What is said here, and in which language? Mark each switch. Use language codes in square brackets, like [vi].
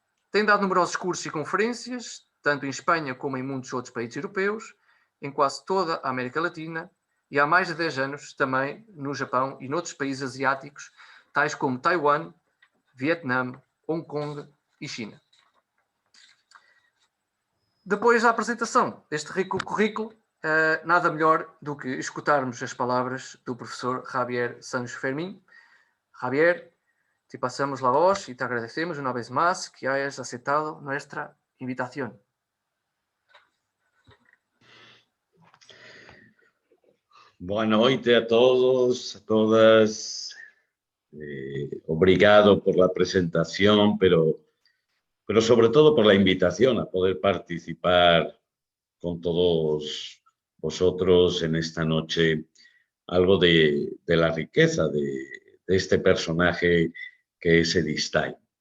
[pt] Tem dado numerosos cursos e conferências, tanto em Espanha como em muitos outros países europeus, em quase toda a América Latina, e há mais de 10 anos também no Japão e noutros países asiáticos, tais como Taiwan, Vietnã, Hong Kong e China. Depois da apresentação deste rico currículo, nada melhor do que escutarmos as palavras do professor Javier Sancho Fermín. [es] Javier, te pasamos la voz y te agradecemos una vez más que hayas aceptado nuestra invitación. [pt] Boa noite a todos, a todas. Obrigado [es] por la presentación, pero sobre todo por la invitación a poder participar con todos vosotros en esta noche, algo de la riqueza de este personaje que es Edith Stein.